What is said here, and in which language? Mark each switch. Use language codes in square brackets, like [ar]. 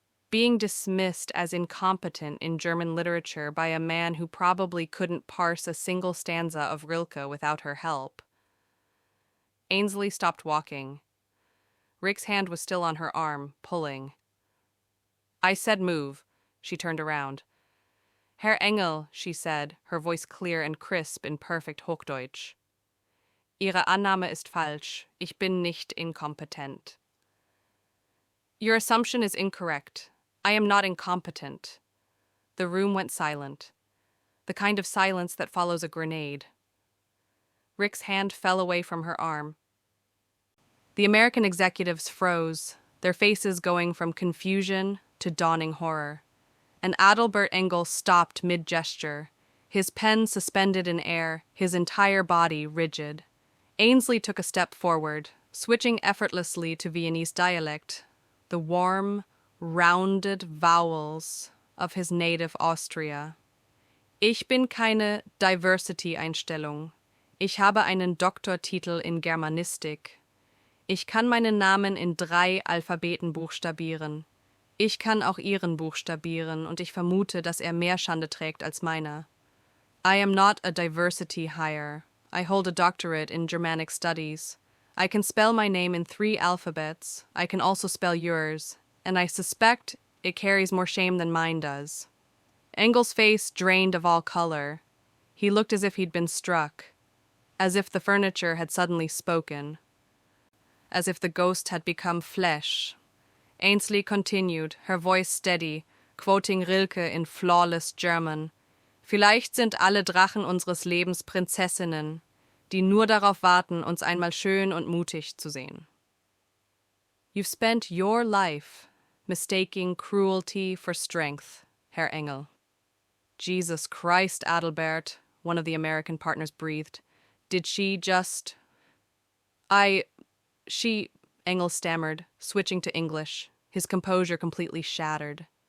[en] Being dismissed as incompetent in German literature by a man who probably couldn't parse a single stanza of Rilke without her help. Ainsley stopped walking. Rick's hand was still on her arm, pulling. I said move. She turned around. Herr Engel, she said, her voice clear and crisp in perfect Hochdeutsch. [de] Ihre Annahme ist falsch. Ich bin nicht incompetent. [en] Your assumption is incorrect. I am not incompetent. The room went silent. The kind of silence that follows a grenade. Rick's hand fell away from her arm. The American executives froze, their faces going from confusion to dawning horror. And Adalbert Engel stopped mid-gesture, his pen suspended in air, his entire body rigid. Ainsley took a step forward, switching effortlessly to Viennese dialect, the warm, rounded vowels of his native Austria. [de] Ich bin keine Diversity-Einstellung. Ich habe einen Doktortitel in Germanistik. Ich kann meinen Namen in 3 Alphabeten buchstabieren. Ich kann auch Ihren buchstabieren und ich vermute, dass mehr Schande trägt als meiner. [en] I am not a diversity hire. I hold a doctorate in Germanic studies. I can spell my name in 3 alphabets. I can also spell yours, and I suspect it carries more shame than mine does. Engel's face drained of all color. He looked as if he'd been struck, as if the furniture had suddenly spoken, as if the ghost had become flesh. Ainsley continued, her voice steady, quoting Rilke in flawless German. [de] Vielleicht sind alle Drachen unseres Lebens Prinzessinnen, die nur darauf warten, uns einmal schön und mutig zu sehen. [en] You've spent your life mistaking cruelty for strength, Herr Engel. Jesus Christ, Adalbert, one of the American partners breathed. Did she just... She... Engel stammered, switching to English, his composure completely shattered.